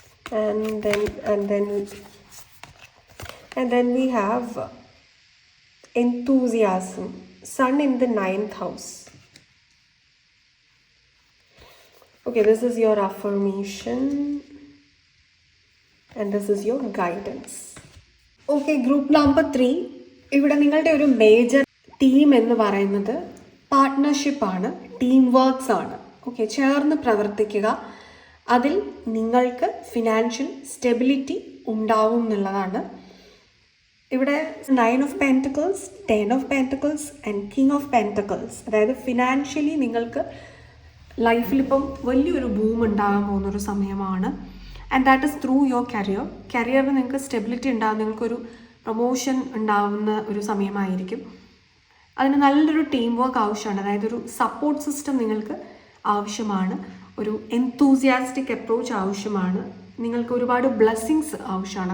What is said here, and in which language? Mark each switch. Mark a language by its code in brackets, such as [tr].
[en] And then we have enthusiasm. Sun in the 9th house. Okay, this is your affirmation and this is your guidance. Okay, group number 3. [ml] ഇവിടെ നിങ്ങളുടെ ഒരു major theme എന്ന് പറയുന്നത് പാർട്ട്ണർഷിപ്പാണ്, team works ആണ്. Okay, ചേർന്ന് പ്രവർത്തിക്കുക. അതിൽ നിങ്ങൾക്ക് ഫിനാൻഷ്യൽ സ്റ്റെബിലിറ്റി ഉണ്ടാവും എന്നുള്ളതാണ്. ഇവിടെ 9 of Pentacles, 10 of Pentacles and King of Pentacles. അതായത് ഫിനാൻഷ്യലി നിങ്ങൾക്ക് ലൈഫിലിപ്പം വലിയൊരു ബൂം ഉണ്ടാകാൻ പോകുന്നൊരു സമയമാണ്. [en] and that is through your [ml] കരിയറിൽ നിങ്ങൾക്ക് സ്റ്റെബിലിറ്റി ഉണ്ടാകും, നിങ്ങൾക്കൊരു പ്രൊമോഷൻ ഉണ്ടാവുന്ന ഒരു സമയമായിരിക്കും. അതിന് നല്ലൊരു ടീം വർക്ക് ആവശ്യമാണ്. അതായത് ഒരു സപ്പോർട്ട് സിസ്റ്റം നിങ്ങൾക്ക് ആവശ്യമാണ്, ഒരു എൻതൂസിയാസ്റ്റിക് അപ്രോച്ച് ആവശ്യമാണ്, നിങ്ങൾക്ക് ഒരുപാട് ബ്ലെസ്സിങ്സ് ആവശ്യമാണ്.